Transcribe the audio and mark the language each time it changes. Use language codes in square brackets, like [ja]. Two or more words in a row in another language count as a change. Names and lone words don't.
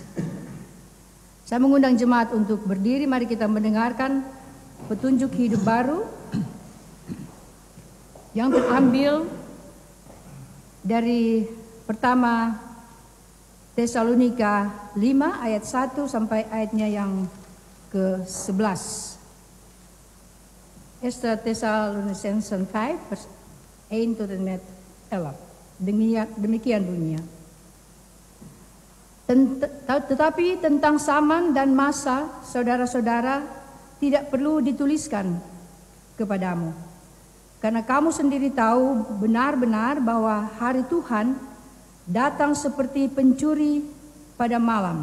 [id] Saya mengundang jemaat untuk berdiri, mari kita mendengarkan petunjuk hidup baru yang terambil dari pertama Tesalonika 5 ayat 1 sampai ayatnya yang ke-11. [nl] 1 Thessalonians 5 vers 1 tot en met 11. [id] Demikian bunyinya. Tetapi tentang zaman dan masa, saudara-saudara, tidak perlu dituliskan kepadamu. Karena kamu sendiri tahu benar-benar bahwa hari Tuhan datang seperti pencuri pada malam.